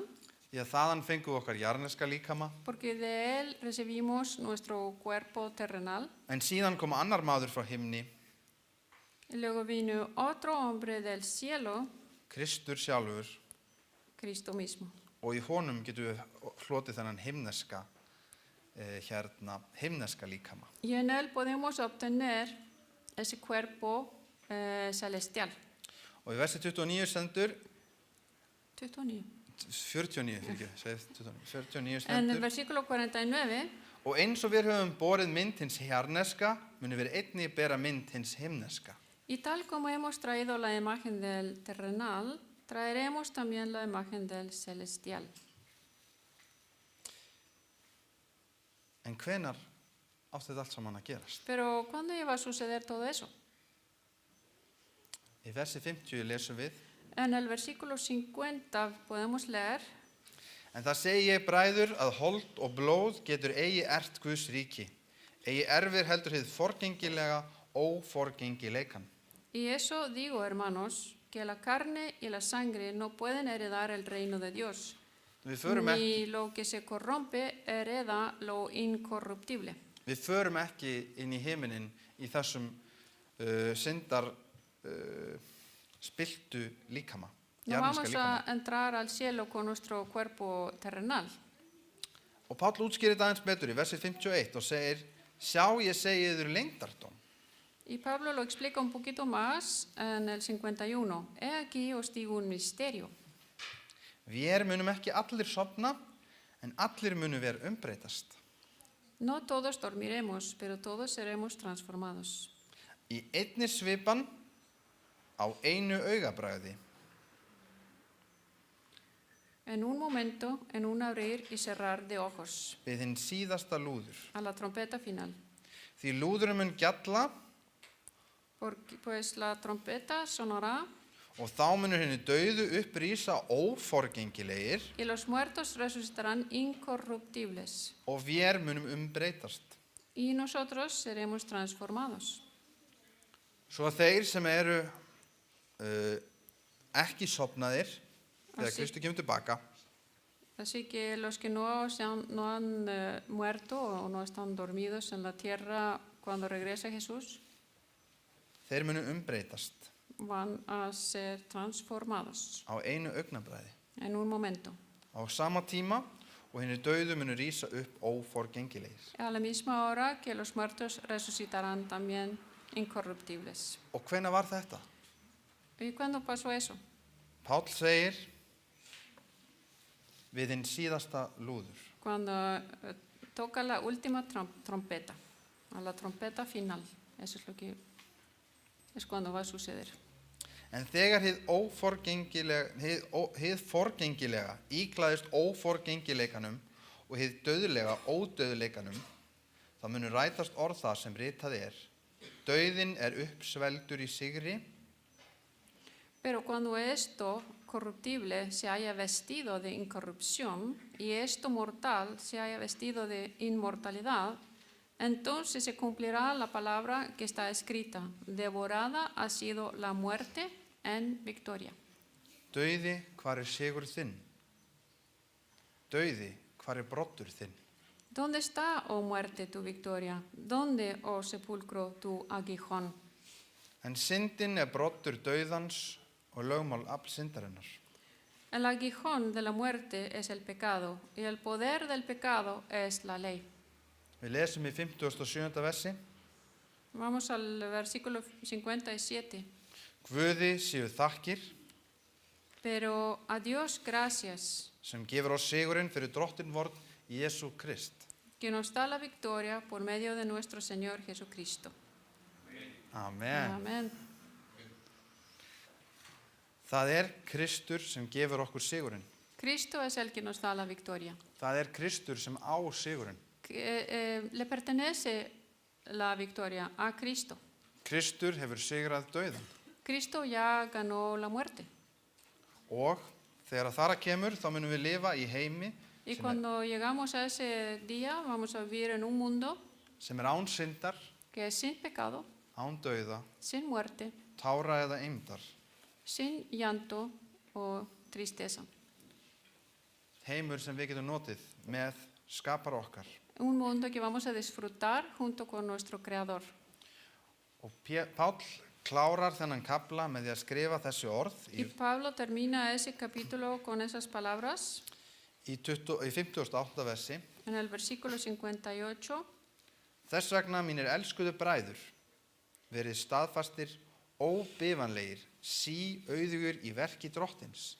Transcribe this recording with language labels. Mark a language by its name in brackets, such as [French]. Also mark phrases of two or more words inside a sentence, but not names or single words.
[Icelandic] Því að þaðan fengum við okkar jarneska líkama. [Spanish] porque de él recibimos nuestro cuerpo terrenal. [Icelandic] En síðan kom annar maður frá himni, [Spanish] Y luego vino otro hombre del cielo, [Icelandic] Kristur sjálfur, [Spanish] Cristo mismo. [Icelandic] og í honum getum við hlotið þennan himneska líkama. [Spanish] Y en él podemos obtener ese cuerpo celestial. [Icelandic] Og í versi 29 stendur, 49. 49 [Spanish] En el [Icelandic] stendur, [Spanish] versículo 49, [Icelandic] og eins og við höfum borið mynd hins hjarneska, munum við einnig bera mynd hins himneska. [Spanish] y tal como hemos traído la imagen del terrenal, traeremos también la imagen del celestial. [Icelandic] En hvenar átti þetta allt saman að gerast? [Spanish] Pero ¿cuándo iba a suceder todo eso? [Icelandic] Í versi 50 lesum við, [Spanish] En el versículo 50 podemos leer: [Icelandic] en það segi ég bræður að hold og blóð getur eigi ert Guðs ríki, eigi erfir heldur hið forgengilega óforgengileikan. [Spanish] Y eso digo, hermanos, que la carne y la sangre no pueden heredar el reino de Dios, [Icelandic] Við förum ekki, [Spanish] ni lo que se corrompe hereda lo incorruptible. [Icelandic] við förum ekki inn í himinin í þessum syndar spiltu líkama, [Spanish] No [Icelandic] jarneska [Spanish] vamos [Icelandic] líkama. [Spanish] a entrar al cielo con nuestro cuerpo terrenal. [Icelandic] Og Páll útskýrir þetta aðeins betur í versi 51 og segir, sjá ég segi yður leyndardóm. [Spanish] Y Pablo lo explica un poquito más en el 51. He aquí os digo un misterio. [Icelandic] Vér munum ekki allir sofna, en allir munum ver umbreytast. [Spanish] No todos dormiremos, pero todos seremos transformados. [Icelandic] Í einni svipan á einu augabragði. [Spanish] En un momento, en un abrir y cerrar de ojos, [Icelandic] Við hinn síðasta lúður. [Spanish] a la trompeta final. [Icelandic] Því lúðurum mun gjalla [Spanish] Porque, pues la trompeta sonará [Icelandic] og þá munur henni dauðu upprísa óforgengilegir [Spanish] y los muertos resucitarán incorruptibles. [Icelandic] og vér munum umbreytast. [Spanish] Y nosotros seremos transformados. [Icelandic] Svo að þeir sem eru ekki sofnaðir þegar [Spanish] Así- [Icelandic] Kristur kemur tilbaka, [Spanish] Así que los que no han muerto o no están dormidos en la tierra cuando regrese Jesús, [Icelandic] þeir munum umbreytast [Spanish] van a ser transformados [Icelandic] á einu augnabræði. [Spanish] en un momento. [Icelandic] Á sama tíma og henni dauðu munur rísa upp óforgengilegir. [Spanish] A la misma hora que los muertos resucitarán también incorruptibles. [Icelandic] Og hvenær var þetta? [Spanish] ¿Y cuándo pasó eso? [Icelandic] Páll segir við hinn síðasta lúður. [Spanish] Cuando toca la última trompeta, a la trompeta final. Eso es lo que es cuando va a suceder. [Icelandic] En þegar hið forgengilega íklæðist óforgengileikanum og hið dauðlega ódauðleikanum, þá munur rætast orð það sem ritað dauðinn uppsvelgdur í sigri [Spanish] Pero cuando esto corruptible se haya vestido de incorrupción y esto mortal se haya vestido de inmortalidad, entonces se cumplirá la palabra que está escrita: devorada ha sido la muerte en victoria. [Icelandic] Dauði, hvar sigur þinn? Dauði, hvar broddur þinn? [Spanish] ¿Dónde está, oh muerte, tu victoria? ¿Dónde, oh sepulcro, tu aguijón? [Icelandic] En syndin broddur dauðans og lögmál afl syndarinnar. [Spanish] El aguijón de la muerte es el pecado y el poder del pecado es la ley. [Icelandic] Við lesum í 57. versi. [Spanish] Vamos al versículo 57. [Icelandic] Guði séu þakkir [Spanish] Pero a Dios gracias, [Icelandic] sem gefur oss sigurinn fyrir drottin vorn Jesú Krist. [Spanish] que nos da la victoria por medio de nuestro Señor Jesucristo. [Icelandic] Amen. [Spanish] Amén. [Icelandic] Það Kristur sem gefur okkur sigurinn. [Spanish] Cristo es el que nos da la victoria. [Icelandic] Það Kristur sem á sigurinn. [Spanish] Le pertenece la victoria a Cristo. [Icelandic] Kristur hefur sigrað dauðan. [Spanish] Cristo ya ganó la muerte. [Icelandic] Og þegar þar kemur þá munum við lifa í heimi [Spanish] Y [Icelandic] sem [Spanish] cuando llegamos a ese día, vamos a vivir en un mundo [Icelandic] sem án syndar, [Spanish] que es sin pecado, [Icelandic] án dauða, [Spanish] sin muerte, [Icelandic] tára eða eymdar. [Spanish] sin llanto o tristeza. [Icelandic] Heimur sem við getum notið með skapara okkar. [Spanish] Un mundo que vamos a disfrutar junto con nuestro Creador. [Icelandic] Og Páll klárar þennan kafla með því að skrifa þessi orð [Spanish] Y Pablo termina ese capítulo con esas palabras [Icelandic] í 58. versi. [Spanish] en el versículo 58. [Icelandic] Þess vegna mínir elskuðu bræður, verið staðfastir, óbifanlegir, auðugur í verki drottins.